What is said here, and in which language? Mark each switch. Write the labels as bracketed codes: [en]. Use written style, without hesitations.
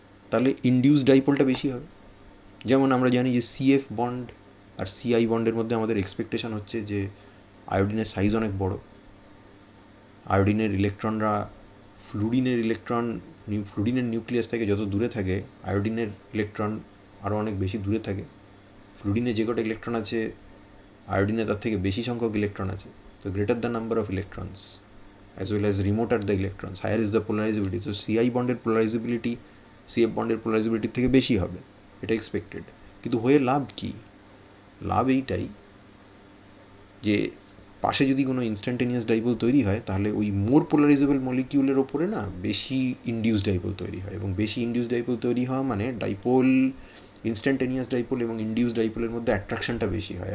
[bn] তাহলে ইনডিউস ডাইপোলটা বেশি হবে। যেমন আমরা জানি যে CF বন্ড আর CI বন্ডের মধ্যে আমাদের এক্সপেকটেশন হচ্ছে যে আয়োডিনের সাইজ অনেক বড়, আয়োডিনের ইলেকট্রনরা ফ্লুরিনের নিউক্লিয়াস থেকে যত দূরে থাকে আয়োডিনের ইলেকট্রন আরও অনেক বেশি দূরে থাকে। ফ্লুরিনে যে কটা ইলেকট্রন আছে আয়োডিনে তার থেকে বেশি সংখ্যক ইলেকট্রন আছে। [en] তো greater the number of electrons as well as remoter the electrons, higher is the polarizability. [bn] So CI বন্ডের polarizability CF বন্ডের polarizability থেকে বেশি হবে, এটা এক্সপেক্টেড। কিন্তু হয়ে লাভ কি? লাভ এইটাই যে পাশে যদি কোনো ইনস্ট্যান্টেনিয়াস ডাইপোল তৈরি হয় তাহলে ওই মোর পোলারাইজেবল মলিকিউলের ওপরে না বেশি ইনডিউস ডাইপোল তৈরি হয়, এবং বেশি ইনডিউস ডাইপোল তৈরি হওয়া মানে ডাইপোল ইনস্ট্যান্টেনিয়াস ডাইপোল এবং ইনডিউস ডাইপোলের মধ্যে অ্যাট্রাকশনটা বেশি হয়।